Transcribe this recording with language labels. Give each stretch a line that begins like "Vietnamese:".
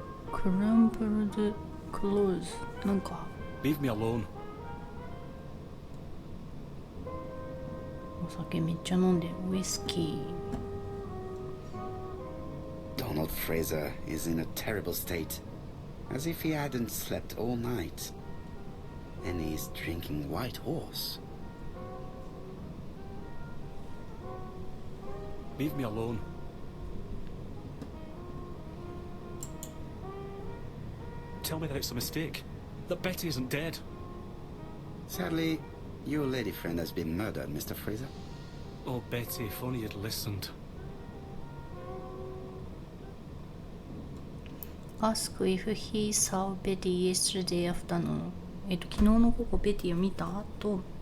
Japanese: クランブルドクローズ。なんか
English: Leave me alone.
Japanese: お酒めっちゃ飲んでウイスキー。
English: Donald Fraser is in a terrible state, as if he hadn't slept all night. And he's drinking White Horse. Leave me alone. Tell me that it's a mistake. That Betty isn't dead. Sadly, your lady friend has been murdered, Mr. Fraser. Oh, Betty, if only you'd listened. Ask if he saw Betty yesterday afternoon.
Japanese: 昨日の午後ベティを見たと。